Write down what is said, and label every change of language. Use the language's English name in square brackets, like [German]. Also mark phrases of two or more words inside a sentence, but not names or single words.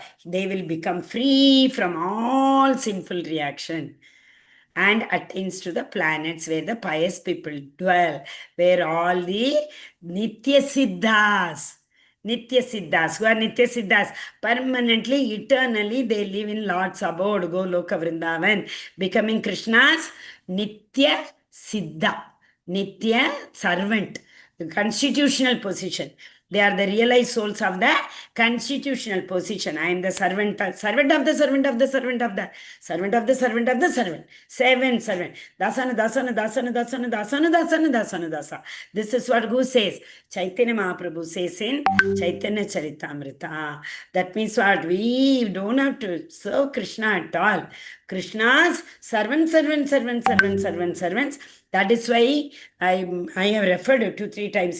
[English] They will become free from all sinful reaction and attains to the planets where the pious people dwell, where all the [Sanskrit] Nitya Siddhas, [English] who are [Sanskrit] Nitya Siddhas, [English] permanently, eternally, they live in Lord's abode, Goloka Vrindavan, becoming Krishna's [Sanskrit] Nitya Siddha, [English] Nitya servant, the constitutional position. They are the realized souls of the constitutional position. I am the servant of the servant of the servant of the servant of the servant of the servant of the servant. Seven servant. [Sanskrit] Dasana, dasana, dasana, dasana, dasana, dasana, dasana, dasa. [English] This is what who says. Chaitanya Mahaprabhu says in Chaitanya Charitamrita. That means what? We don't have to serve Krishna at all. Krishna's servants, That is why I have referred 2-3 times.